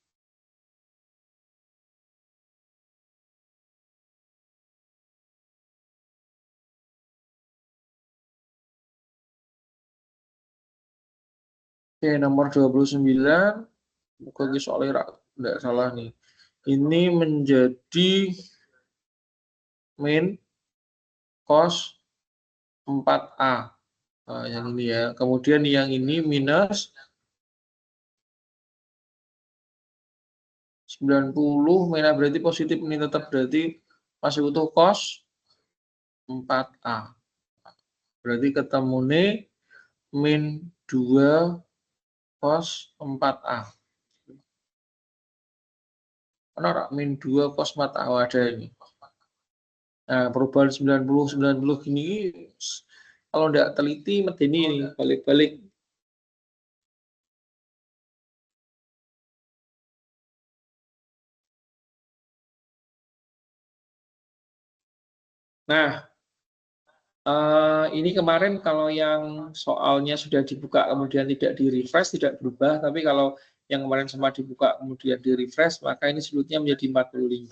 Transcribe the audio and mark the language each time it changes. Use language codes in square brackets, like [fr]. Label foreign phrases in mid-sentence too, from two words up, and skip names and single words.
[id] Oke, nomor 29. Bukan soalnya enggak salah nih. Ini menjadi min cos 4A. Nah, yang ini ya. Kemudian yang ini minus 90. Merah berarti positif, ini tetap berarti masih utuh cos 4A. Berarti ketemune min 2 cos 4A. Mana min 2 cos 4A ada ini. Nah, perubahan 90 gini kalau tidak teliti medeni ini balik-balik. Nah, ini kemarin kalau yang soalnya sudah dibuka kemudian tidak di-refresh tidak berubah, tapi kalau yang kemarin sempat dibuka kemudian di-refresh maka ini sulitnya menjadi 45.